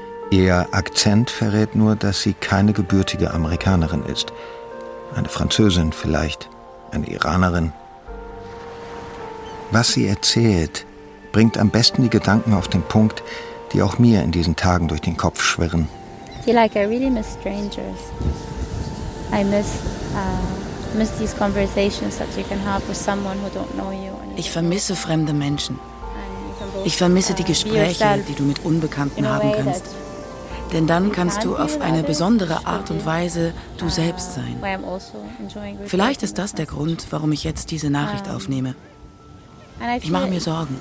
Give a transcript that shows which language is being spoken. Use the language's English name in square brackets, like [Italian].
[German] Ihr Akzent verrät nur, dass sie keine gebürtige Amerikanerin ist. Eine Französin vielleicht, eine Iranerin. Was sie erzählt, bringt am besten die Gedanken auf den Punkt, die auch mir in diesen Tagen durch den Kopf schwirren. [English] I feel like I really miss strangers. I miss these conversations that you can have with someone who don't know you. [German] Ich vermisse fremde Menschen. Ich vermisse die Gespräche, die du mit Unbekannten haben kannst. Denn dann kannst du auf eine besondere Art und Weise du selbst sein. Vielleicht ist das der Grund, warum ich jetzt diese Nachricht aufnehme. Ich mache mir Sorgen.